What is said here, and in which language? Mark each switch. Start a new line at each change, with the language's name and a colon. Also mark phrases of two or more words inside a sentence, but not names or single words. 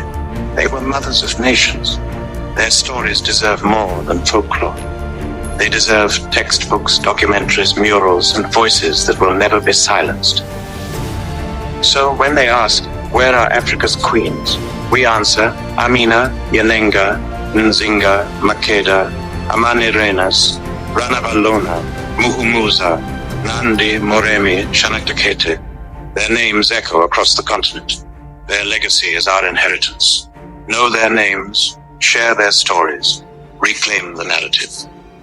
English: They were mothers of nations. Their stories deserve more than folklore. They deserve textbooks, documentaries, murals, and voices that will never be silenced. So when they ask, where are Africa's queens? We answer, Amina, Yanenga, Nzinga, Makeda, Amani Renas, Ranavalona, Muhumuza, Nandi, Moremi, Shanakdakete. Their names echo across the continent. Their legacy is our inheritance. Know their names, share their stories, reclaim the narrative.